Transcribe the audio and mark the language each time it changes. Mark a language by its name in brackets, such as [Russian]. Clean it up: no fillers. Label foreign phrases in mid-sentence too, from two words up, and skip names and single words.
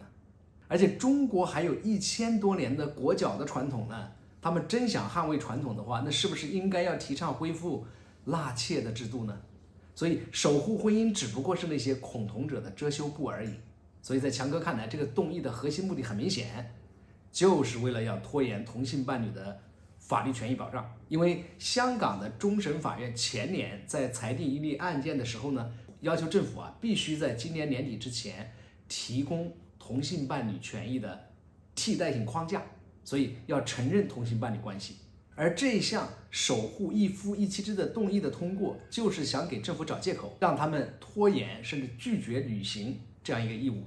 [Chinese] 而且中國還有1000多年的裹腳的傳統呢，他們真想捍衛傳統的話，那是不是應該要提倡恢復納妾的制度呢？所以守護婚姻只不過是那些恐同者的遮羞布而已。所以在強哥看來，這個動議的核心目的很明顯，就是為了要拖延同性伴侶的法律權益保障。因為香港的終審法院前年在裁定一例案件的時候呢，要求政府必須在今年年底之前提供同性伴侶權益的替代性框架，所以要承認同性伴侶關係。而這一項守護一夫一妻制的動議的通過，就是想給政府找借口，讓他們拖延甚至拒絕履行這樣一個義務。